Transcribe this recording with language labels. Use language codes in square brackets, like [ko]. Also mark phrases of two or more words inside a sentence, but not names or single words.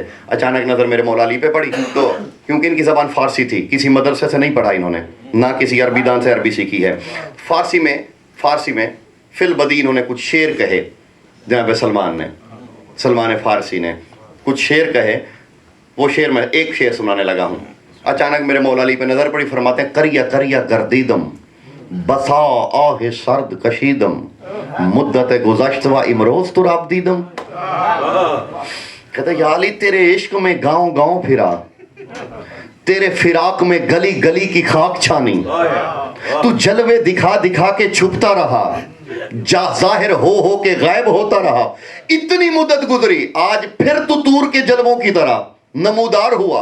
[ur] اچانک نظر میرے مولا علی پہ پڑی، تو کیونکہ ان کی زبان فارسی تھی، کسی مدرسے سے نہیں پڑھا انہوں نے، نہ کسی عربی دان سے عربی سیکھی ہے، فارسی میں فی البدی انہوں نے کچھ شعر کہے، جناب سلمان فارسی نے کچھ شعر کہے، وہ شعر میں ایک شعر سنانے لگا ہوں۔ اچانک میرے مولا علی پہ نظر پڑی، فرماتے ہیں [fa] کریا گردیدم بسا آہ سرد کشیدم مدت گذشت و امروز تو راب دیدم۔ [ur] کہتا یا علی تیرے عشق میں گاؤں گاؤں پھرا, تیرے فراق میں گلی گلی کی خاک چھانی, تو جلوے دکھا دکھا کے چھپتا رہا, ظاہر ہو کے غائب ہوتا رہا, اتنی مدت گزری, آج پھر تو طور کے جلووں کی طرح نمودار ہوا.